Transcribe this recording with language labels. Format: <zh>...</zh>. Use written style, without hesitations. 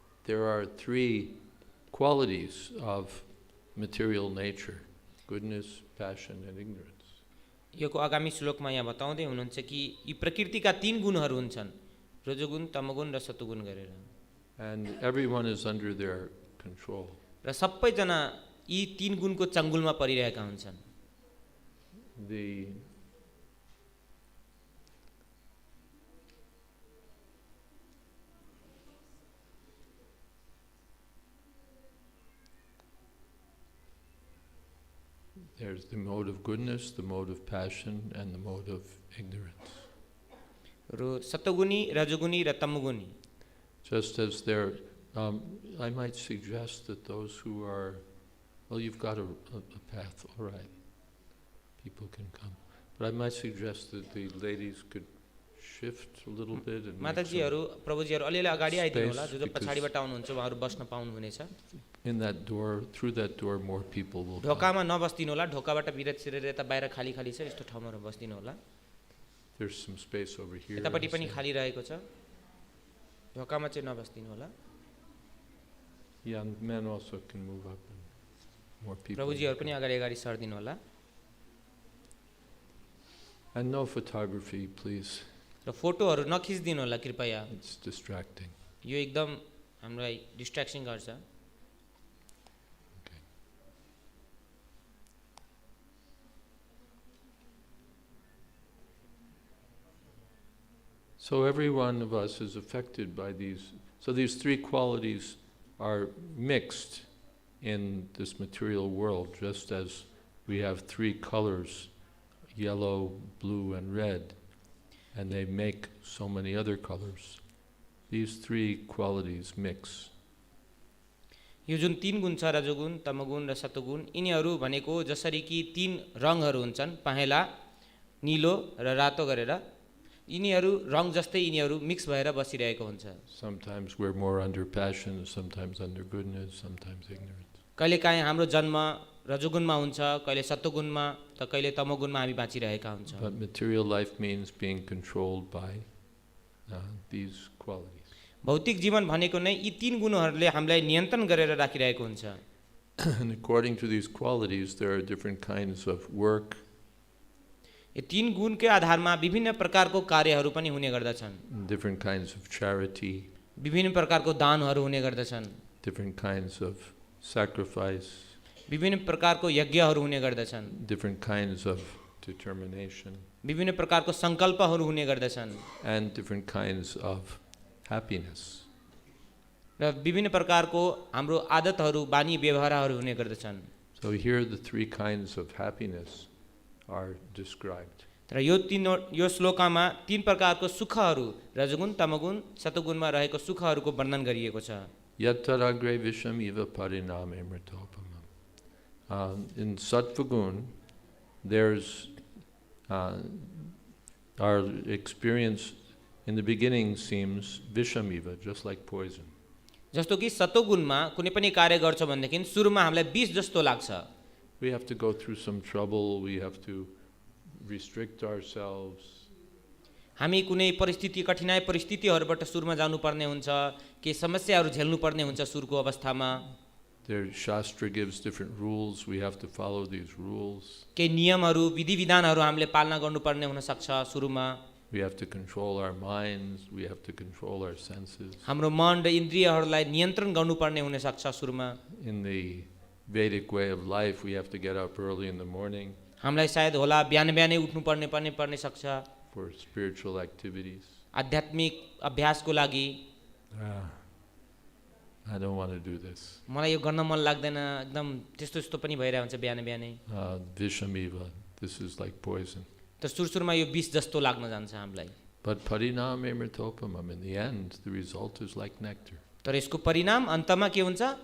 <en>There are three qualities of material nature: goodness, passion, and ignorance.</en> <ne>योको आगामी श्लोकमा यहाँ बताउँदै हुनुहुन्छ कि यी प्रकृतिका तीन गुणहरू हुन्छन्, रजोगुण, तमोगुण र सतोगुण गरेर।</ne> <en>And everyone is under their control.</en> <ne>र सबैजना यी तीन गुणको चङ्गुलमा परिरहेका हुन्छन्।</ne> <en>There's the mode of goodness, the mode of passion, and the mode of ignorance.</en> <ne>र सतोगुणी, रजोगुणी र तमोगुणी।</ne> <en>Just as there, I might suggest that those who are, well, you've got a path, all right, people can come. But I might suggest that the ladies could shift a little bit and</en> <ne>माताजीहरू, प्रभुजीहरू अलिअलि अगाडि आइदिनु होला, जो पछाडिबाट आउनुहुन्छ उहाँहरू बस्न पाउनुहुनेछ।</ne> <en>In that door, through that door, more people will come.</en> <ne>ढोकामा नबस्दिनु होला, ढोकाबाट भित्र यता बाहिर खाली खाली छ, यस्तो ठाउँमा बस्दिनु होला।</ne> <en>There's some space over here.</en> <ne>यतापट्टि पनि खाली रहेको छ, ढोकामा चाहिँ नबस्दिनु होला।</ne> <en>Yeah, and men also can move up and more people.</en> <ne>प्रभुजीहरू पनि अगाडि सर्दिनु होला।</ne> <en>And no photography, please.</en> <ne>र फोटोहरू नखिच्दिनु होला कृपया।</ne> <en>It's distracting.</en> <ne>यो एकदम हामीलाई डिस्ट्र्याक्सन गर्छ।</ne> <en>Okay. So every one of us is affected by these. So these three qualities are mixed in this material world, just as we have three colors, yellow, blue, and red, and they make so many other colors. These three qualities mix.</en> <ne>यो जुन तीन गुण छ, रजोगुण, तमोगुण र सतोगुण, यिनीहरू भनेको जसरी कि तीन रङहरू हुन्छन्, पहेँला, नीलो र रातो गरेर, यिनीहरू रङ जस्तै यिनीहरू मिक्स भएर बसिरहेको हुन्छ।</ne> <en>Sometimes we're more under passion, sometimes under goodness, sometimes ignorance.</en> <ne>कहिलेकाहीँ हाम्रो जन्म रजोगुणमा हुन्छ, कहिले सतोगुणमा त कहिले तमोगुणमा हामी बाँचिरहेका हुन्छौँ।</ne> <en>But material life means being controlled by these qualities.</en> <ne>भौतिक जीवन भनेको नै यी तीन गुणहरूले हामीलाई नियन्त्रण गरेर राखिरहेको हुन्छ।</ne> <en>And according to these qualities, there are different kinds of work.</en> <ne>यो तीन गुणकै आधारमा विभिन्न प्रकारको कार्यहरू पनि हुने गर्दछन्।</ne> <en>Different kinds of charity.</en> <ne>विभिन्न प्रकारको दानहरू हुने गर्दछन्।</ne> <en>Different kinds of sacrifice.</en> <ne>विभिन्न प्रकारको यज्ञहरू हुने गर्दछन्।</ne> <en>Different kinds of determination.</en> <ne>विभिन्न प्रकारको संकल्पहरू हुने गर्दछन्।</ne> <en>And different kinds of happiness.</en> <ne>र विभिन्न प्रकारको हाम्रो आदतहरू, बानी, व्यवहारहरू हुने गर्दछन्।</ne> <en>So here the three kinds of happiness are described.</en> <ne>तर यो श्लोकमा तीन प्रकारको सुखहरू, रजोगुण, तमोगुण, सतोगुणमा रहेको सुखहरूको वर्णन गरिएको छ।</ne> <sa>Yattara agre viṣam iva pariṇāme mṛtopamam.</sa> <en>In sattvikum, there's our experience in the beginning seems viṣam, just like poison.</en> <ne>जस्तो कि सतोगुणमा कुनै पनि कार्य गर्छ भनेदेखि सुरुमा हामीलाई विष जस्तो लाग्छ.</ne> <en>We have to go through some trouble, we have to restrict ourselves.</en> <ne>हामी कुनै परिस्थिति कठिनाइ परिस्थितिहरूबाट सुरुमा जानुपर्ने हुन्छ, के समस्याहरू झेल्नुपर्ने हुन्छ सुरुको अवस्थामा.</ne> <en>Their Shastra gives different rules, we have to follow these rules.</en> <ne>के नियमहरू विधि विधानहरू हामीले पालना गर्नुपर्ने हुन सक्छ सुरुमा.</ne> <en>We have to control our minds, we have to control our senses.</en> <ne>हाम्रो मन र इन्द्रियहरूलाई नियन्त्रण गर्नुपर्ने हुन सक्छ सुरुमा.</ne> <en>In the Vedic way of life, we have to get up early in the morning.</en> <ne>हामीलाई सायद होला बिहान बिहानै उठ्नुपर्ने पर्ने सक्छ.</ne> <en>For spiritual activities.</en> <ne>आध्यात्मिक अभ्यासको लागि.</ne> <en>I don't want to do this.</en> <ne>मलाई यो गर्न मन लाग्दैन, एकदम त्यस्तो त्यस्तो पनि भइरहेको हुन्छ बिहान बिहानै.</ne> <en>Viṣam, this is like poison.</en> <ne>त सुरुमा यो विष जस्तो लाग्न जान्छ हामीलाई.</ne> <en>But</en> <sa>pariṇāme mṛtopamam,</sa> <en>in the end, the result is like nectar.</en> <ne>तर यसको परिणाम अन्तमा के हुन्छ?</ne>